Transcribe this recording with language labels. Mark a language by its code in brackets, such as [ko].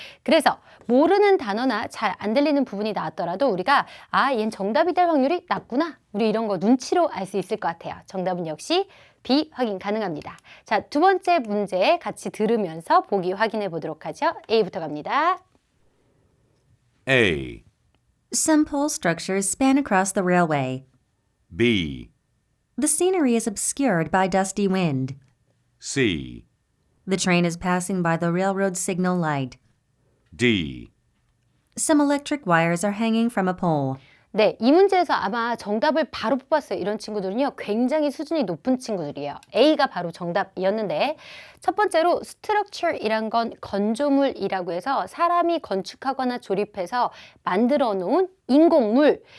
[ko] 그래서 모르는 단어나 잘 안 들리는 부분이 나왔더라도 우리가 얘는 정답이 될 확률이 낮구나. 우리 이런 거 눈치로 알 수 있을 것 같아요. 정답은 역시 B 확인 가능합니다. 자, 두 번째 문제 같이 들으면서 보기 확인해 보도록 하죠. A부터 갑니다. [en] A. Some pole structures span across the railway. B. The scenery is obscured by dusty wind. C. The train is passing by the railroad signal light. D. Some electric wires are hanging from a pole. [ko] 네, 이 문제에서 아마 정답을 바로 뽑았어요. 이런 친구들은요. 굉장히 수준이 높은 친구들이에요. A가 바로 정답이었는데 첫 번째로 structure이란 건 건조물이라고 해서 사람이 건축하거나 조립해서 만들어 놓은 인공물.